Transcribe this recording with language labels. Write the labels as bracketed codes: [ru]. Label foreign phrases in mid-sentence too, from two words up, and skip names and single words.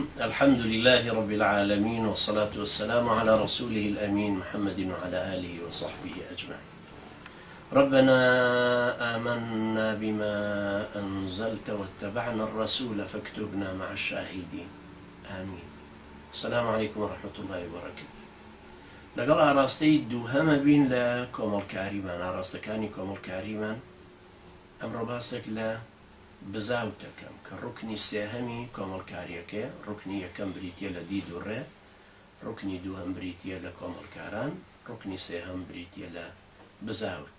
[ar] الحمد لله رب العالمين، والصلاة والسلام على رسوله الأمين محمد وعلى آله وصحبه أجمعين. ربنا آمنا بما أنزلت واتبعنا الرسول فاكتبنا مع الشاهدين آمين. السلام عليكم ورحمة الله وبركاته. [ckb] لەگەڵ ئاراستەی دووهەمە بین لە کۆمەڵکاریمان، ئاراستەکانی کۆمەڵکاریمان. ئەمڕۆ باسێک لە بزاو دەکەم کە ڕوکنی سێهەمی کۆمەڵکاریەکەیە. ڕوکنی یەکەم بریتیە لە دید و ڕێ، ڕوکنی دووهەم بریتیە لە کۆمەڵکاران، ڕوکنی سێهەم بریتیە لە بزاوت.